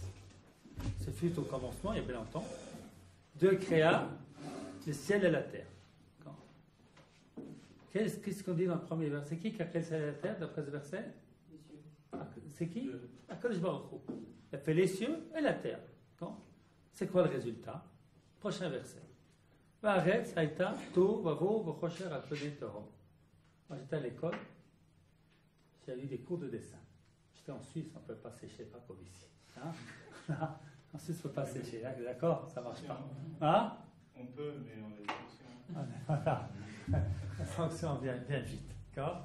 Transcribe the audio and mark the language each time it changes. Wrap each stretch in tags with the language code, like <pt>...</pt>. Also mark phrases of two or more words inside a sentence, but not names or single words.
<fr>Ce fut au commencement, il y a bien longtemps. Dieu créa le ciel et la terre. Qu'est-ce qu'on dit dans le premier verset? C'est qui a créé le ciel et la terre d'après ce verset? C'est qui?</fr> <he>הקדוש ברוך הוא.</he> <fr>Il a fait les cieux et la terre. C'est quoi le résultat? Prochain verset.</fr> <he>והארץ היתה תהו ובהו וחשך על פני תהום.</he> <fr>Moi j'étais à l'école, j'ai eu des cours de dessin. J'étais en Suisse, on ne peut pas sécher, pas comme ici. Hein? Là, en Suisse, on ne peut pas sécher, d'accord? Ça ne marche pas. Hein? On peut, mais on a des fonctions. Voilà. La sanction vient vite, d'accord?</fr>